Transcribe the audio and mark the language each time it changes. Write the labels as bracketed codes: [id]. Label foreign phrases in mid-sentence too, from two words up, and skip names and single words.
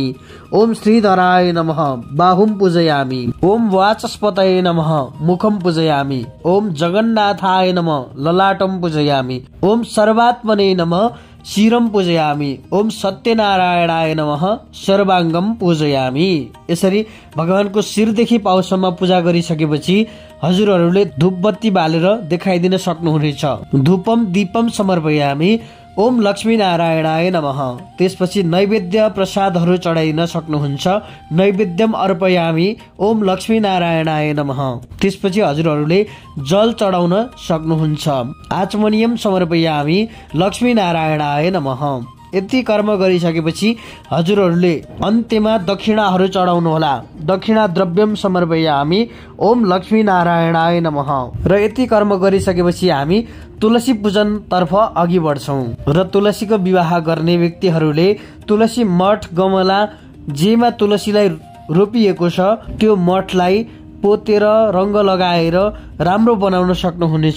[sa] ओम श्रीधराय नमः बाहुम पूजयामी। ओम वाचस्पतये नमः मुखम पूजयामी। ओम जगन्नाथाय नमः ललाटम पूजयामी। ओम सर्वात्मने नमः शिरम पूजयामी। ओम सत्यनारायणाय नमः सर्वाङ्गम पूजयामी। [ne] यसरी भगवानको शिरदेखि पाउसम्म पूजा गरिसकेपछि हजुरहरूले धूपबत्ती बालेर देखाइदिन सक्नुहुनेछ। [sa] धूपम दीपम समर्पयामी ओम लक्ष्मी नारायणाय नमः। [ne] त्यसपछि नैवेद्य प्रसादहरू चढाइन सक्नुहुन्छ। [sa] नैवेद्यम अर्पयामी ओम लक्ष्मी नारायणाय नमः। [ne] त्यसपछि हजुरहरूले जल चढाउन सक्नुहुन्छ। [sa] आचमनियम समर्पयामी लक्ष्मी नारायणाय नमः। [ne] यति कर्म गरिसकेपछि हजुरहरूले अन्त्यमा दक्षिणाहरू चढाउनु होला। [sa] दक्षिणा द्रव्यम समर्पयामी ओम लक्ष्मी नारायणाय नमः। [ne] र यति कर्म गरिसकेपछि हामी तुलसी पूजन तर्फ अघि बढ्छौं। र तुलसीको विवाह गर्ने व्यक्तिहरूले तुलसी मठ गमला जेमा तुलसीलाई रोपिएको छ त्यो मठलाई पोतेर रंग लगाएर राम्रो बनाउन सक्नुहुनेछ।